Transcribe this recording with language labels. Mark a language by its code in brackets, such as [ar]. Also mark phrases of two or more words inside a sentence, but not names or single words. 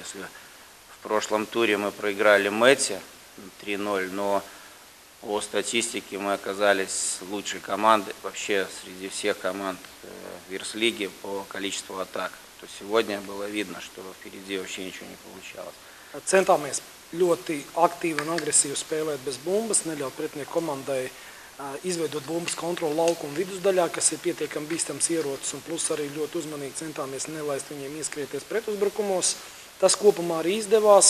[ru] Если в прошлом туре мы проиграли Мэтти 3-0, но по статистике мы оказались лучшей командой вообще среди всех команд Вирслиги по количеству атак. То сегодня было видно, что впереди вообще ничего не получалось. [lv] Centāmies ļoti aktīvi un agresīvi spēlēt bez bumbas, neļaut pretinieku komandai izveidot bumbas kontroli laukuma vidusdaļā, kas ir pietiekami bīstams ierocis, un plus arī ļoti uzmanīgi centāmies nelaist viņiem ieskrieties pretuzbrukumos. Tas kopumā arī izdevās.